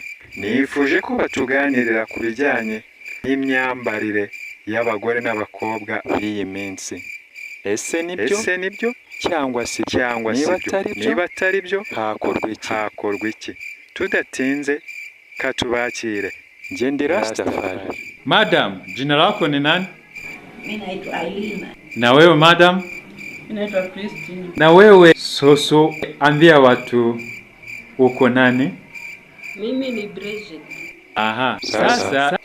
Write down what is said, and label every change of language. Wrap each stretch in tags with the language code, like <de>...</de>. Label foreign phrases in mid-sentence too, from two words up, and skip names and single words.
<rw>Nifuje ko batuganirira ku bijyanye n'imyambarire y'abagore n'abakobwa b'iyi minsi. Ese nibyo cyangwa si niba atari byo hakorwa iki? Tudatinze katubakire. Nje ndi Rastafari.</rw> <sw>Madam, jina lako ni nani? Mimi naitwa Ailina. Na wewe madam? Mimi naitwa Christine. Na wewe Soso, ambia watu uko nani? Mimi ni Bridget. Aha, sasa</sw>